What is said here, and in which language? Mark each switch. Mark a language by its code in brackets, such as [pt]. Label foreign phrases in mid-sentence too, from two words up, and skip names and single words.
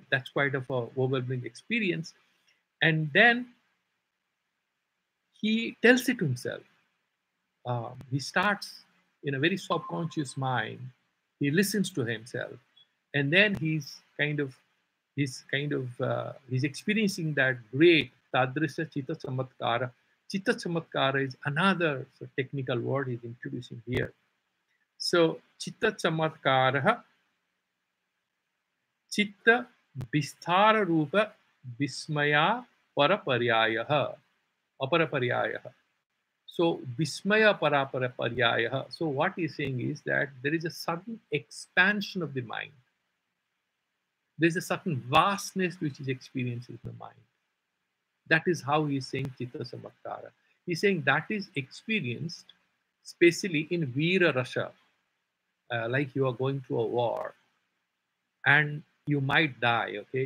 [en] That's quite of a overwhelming experience. And then he tells it to himself. He starts in a very subconscious mind. He listens to himself, and then he's experiencing that great [sa] tadrisa chitta chamatkara. Chitta chamatkara [en] is another technical word he's introducing here. [sa] So chitta chamatkara, chitta vistara rupa vismaya paraparyaya, aparaparyaya. So Vismaya Paraparaparyaya. [en] So what he's saying is that there is a sudden expansion of the mind. There's a certain vastness which is experienced in the mind. That is how he's saying [sa] Chitta Samatkara. [en] He's saying that is experienced especially in [sa] Veera Rasha, [en] like you are going to a war and you might die, okay?